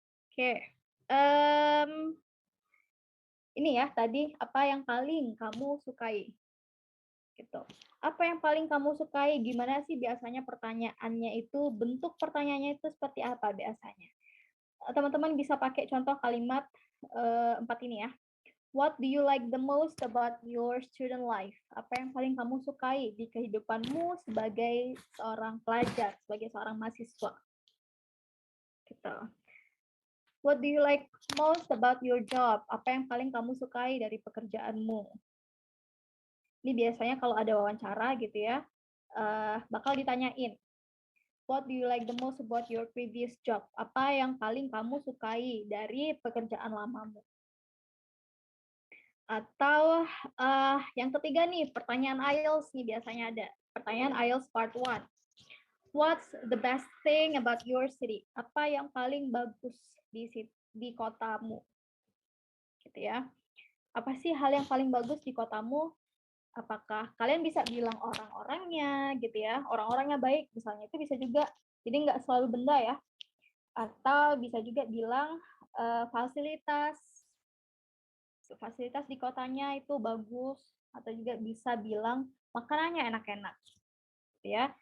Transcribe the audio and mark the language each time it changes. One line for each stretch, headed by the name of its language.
Indonesian: Oke. Em, ini ya tadi apa yang paling kamu sukai gitu. Apa yang paling kamu sukai? Gimana sih biasanya pertanyaannya itu? Bentuk pertanyaannya itu seperti apa biasanya? Teman-teman bisa pakai contoh kalimat 4 ini ya.
English: What do you like the most about your student life?
Indonesian: Apa yang paling kamu sukai di kehidupanmu sebagai seorang pelajar, sebagai seorang mahasiswa? Gitu.
English: What do you like most about your job?
Indonesian: Apa yang paling kamu sukai dari pekerjaanmu? Ini biasanya kalau ada wawancara gitu ya, bakal ditanyain,
English: what do you like the most about your previous job?
Indonesian: Apa yang paling kamu sukai dari pekerjaan lamamu? Atau yang ketiga nih, pertanyaan IELTS nih biasanya ada. Pertanyaan IELTS part 1.
English: What's the best thing about your city?
Indonesian: Apa yang paling bagus di kotamu? Gitu ya. Apa sih hal yang paling bagus di kotamu? Apakah kalian bisa bilang orang-orangnya gitu ya, orang-orangnya baik misalnya, itu bisa juga. Jadi nggak selalu benda ya. Atau bisa juga bilang fasilitas fasilitas di kotanya itu bagus, atau juga bisa bilang makanannya enak-enak gitu ya.